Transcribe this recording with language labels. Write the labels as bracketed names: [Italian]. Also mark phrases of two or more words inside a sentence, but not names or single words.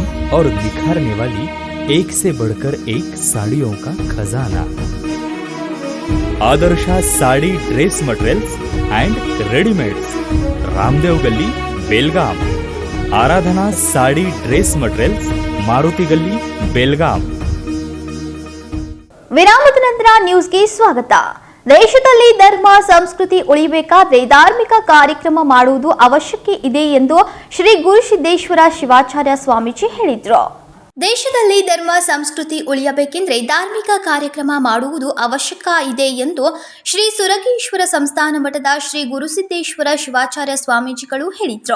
[Hindi] और निखारने वाली एक से बढ़कर एक साड़ियों का खजाना। आदर्शा साड़ी ड्रेस मटेरियल्स एंड रेडीमेड्स, रामदेव गली बेलगाम। आराधना साड़ी ड्रेस मटेरियल्स, मारुति गली बेलगाम। [Kannada] ವಿರಾಮದ ನಂತರ ನ್ಯೂಸ್ಗೆ ಸ್ವಾಗತ. ದೇಶದಲ್ಲಿ ಧರ್ಮ ಸಂಸ್ಕೃತಿ ಉಳಿಬೇಕಾದ್ರೆ ಧಾರ್ಮಿಕ ಕಾರ್ಯಕ್ರಮ ಮಾಡುವುದು ಅವಶ್ಯಕ ಇದೆ ಎಂದು ಶ್ರೀ ಗುರುಸಿದ್ದೇಶ್ವರ ಶಿವಾಚಾರ್ಯ ಸ್ವಾಮೀಜಿ ಹೇಳಿದರು. ದೇಶದಲ್ಲಿ ಧರ್ಮ ಸಂಸ್ಕೃತಿ ಉಳಿಯಬೇಕೆಂದರೆ ಧಾರ್ಮಿಕ ಕಾರ್ಯಕ್ರಮ ಮಾಡುವುದು ಅವಶ್ಯಕ ಇದೆ ಎಂದು ಶ್ರೀ ಸುರಗೇಶ್ವರ ಸಂಸ್ಥಾನ ಮಠದ ಶ್ರೀ ಗುರುಸಿದ್ದೇಶ್ವರ ಶಿವಾಚಾರ್ಯ ಸ್ವಾಮೀಜಿಗಳು ಹೇಳಿದರು.